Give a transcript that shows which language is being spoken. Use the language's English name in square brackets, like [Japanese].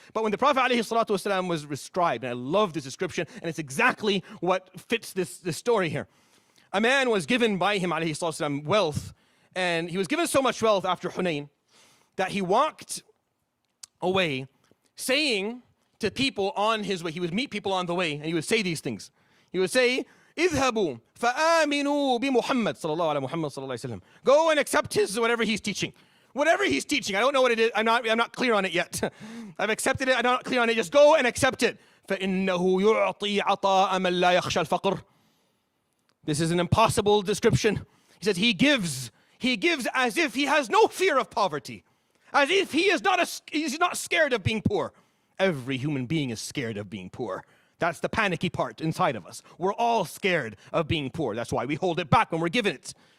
[English] But when the Prophet ﷺ was described, and I love this description, and it's exactly what fits this story here. A man was given by him ﷺ wealth, and he was given so much wealth after Hunayn that he walked away saying to people on his way, he would meet people on the way, and he would say these things. [Arabic] He would say, اذهبوا فآمنوا بمحمد صلى الله على محمد صلى الله عليه وسلم. [English] Go and accept his whatever he's teaching. Whatever he's teaching, I don't know what it is. I'm not clear on it yet. I've accepted it. I'm not clear on it. Just go and accept it. [Arabic] فإنه يعطي عطاء من لا يخشى الفقر. [English] This is an impossible description. He says he gives as if he has no fear of poverty, as if he's not scared of being poor. Every human being is scared of being poor. That's the panicky part inside of us. We're all scared of being poor. That's why we hold it back when we're given it.